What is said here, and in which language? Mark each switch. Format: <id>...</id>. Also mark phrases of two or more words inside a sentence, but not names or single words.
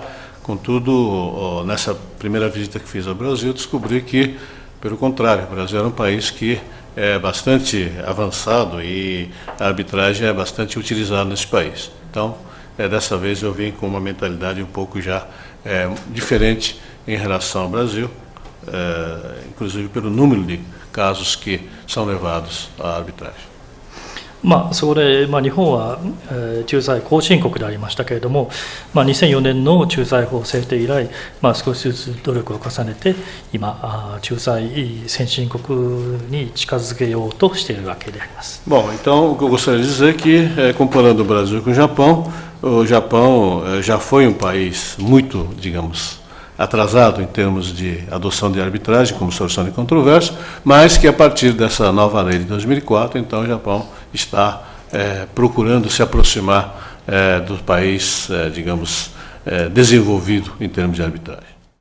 <pt>Contudo, nessa primeira visita que fiz ao Brasil, descobri que, pelo contrário, o Brasil era um país que é bastante avançado e a arbitragem é bastante utilizada nesse país. Então, dessa vez eu vim com uma mentalidade um pouco já diferente em relação ao Brasil, inclusive pelo número de casos que são levados à arbitragem.</pt> <ja>まあ、そこで、日本は、仲裁後進国でありましたけれども、2004年の仲裁法制定以来、少しずつ努力を重ねて今仲裁先進国に近づけようとしているわけであります。</ja> <pt>Bom, então o que eu gostaria de dizer é que, comparando o Brasil com o Japão já foi um país muito, digamos, atrasado em termos de adoção de arbitragem como solução de controvérsia, mas que a partir dessa nova lei de 2004, então o Japão está procurando se aproximar do país, digamos, desenvolvido em termos de arbitragem.</pt>